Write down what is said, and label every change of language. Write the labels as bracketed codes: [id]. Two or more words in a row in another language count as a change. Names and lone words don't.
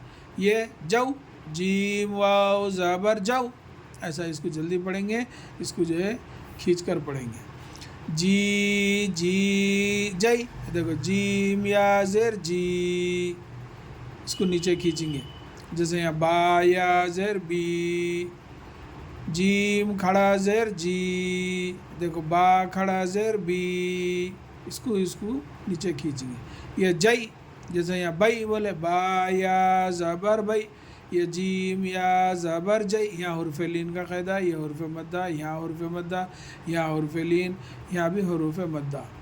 [ur] یہ جو، جیم واو زبر جو، ایسا اس کو جلدی پڑھیں گے، اس کو جو ہے کھینچ کر پڑھیں گے۔ جی جی جئی، دیکھو جیم یا زیر جی، اس کو نیچے کھینچیں گے، جیسے یہاں با یا زیر بی، جیم کھڑا زیر جی، دیکھو با کھڑا زیر بی، اس کو نیچے کھینچیں گے۔ یہ جئی، جیسے یہاں بئی بولے، با یا زبر بئی، یہ جیم یا زبر جئی، یہاں حرف لین کا قاعدہ، یہ حرف مدہ، یہاں حرف مدہ، یہاں حرف لین، یہاں بھی حروف مدہ۔